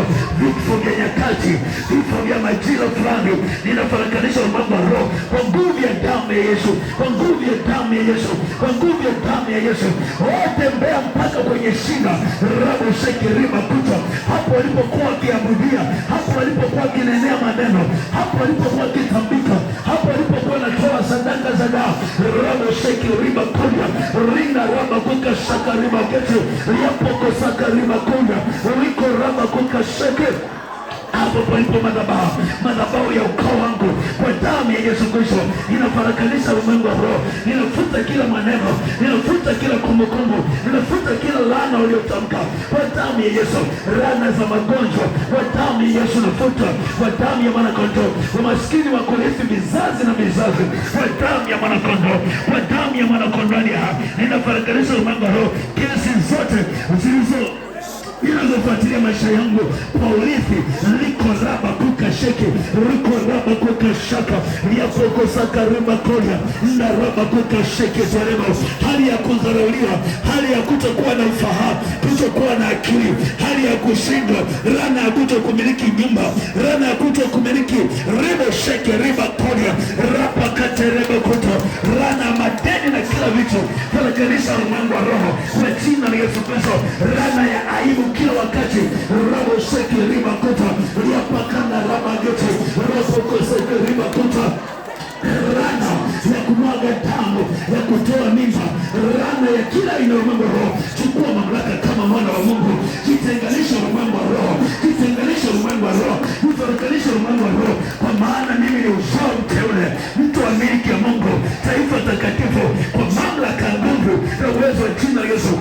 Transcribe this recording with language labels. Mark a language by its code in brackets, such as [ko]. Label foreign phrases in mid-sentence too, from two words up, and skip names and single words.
[sw] Vifo vya nyakati, vifo vya majira fulani, ninafarakanisha ulimwengu wa roho kwa nguvu ya damu ya Yesu, kwa nguvu ya damu ya Yesu, kwa nguvu ya damu ya Yesu. Tembea mpaka kwenye shina, rabo sheki riba kuta, hapo walipokuwa wakiabudia, hapo walipokuwa wakinenea maneno, hapo walipokuwa wakitambika, hapo walipokuwa na kazada raba sheki riba kunya rinda raba kuka shaka riba ketu yapoko saka riba kunya riko raba kuka sheki. Hapo palipo madhabahu ya ukoo wangu, kwa damu ya Yesu Kristo inafarakanisha ulimwengu wa roho. Ninafuta kila maneno, ninafuta kila kumbukumbu, ninafuta kila laana uliotamka kwa damu ya Yesu. Laana za magonjwa kwa damu ya Yesu nafuta kwa damu ya mwanakondoo. Umaskini wa kurithi vizazi na vizazi kwa damu ya mwanakondoo, kwa damu ya mwanakondoo. Ninafarakanisha ulimwengu wa roho. Kesi zote inazofuatilia maisha yangu kwa urithi, liko raba kuka sheke, liko raba kuka shaka, yapoko saka riba kolia, na raba kuka sheke teremo. Hali ya kudharauliwa, hali ya kutokuwa na ufahamu, kutokuwa na akili, hali ya kushindwa, rana ya kutokumiliki nyumba, rana ya kutokumiliki riba sheke riba kolia, raba kate riba kuto, rana madeni na kila vitu. Kwa kanisa ulimwengu wa roho, kwa jina la Yesu Kristo, rana ya aibu kila wakati, rabo sheki riba kuta, yapakana raba gete, rabo seki riba kuta, rana ya kumwaga damu, ya kutoa mimba, rana ya kila ina ulimwengu wa roho. Chukua mamlaka kama mwana wa Mungu, jitenganisha ulimwengu wa roho, jitenganisha ulimwengu wa roho, jitenganisha ulimwengu wa roho, kwa maana mimi ni uzao mteule, mtu wa miliki ya Mungu, taifa takatifu, kwa mamlaka ya nguvu na uwezo wa jina la Yesu.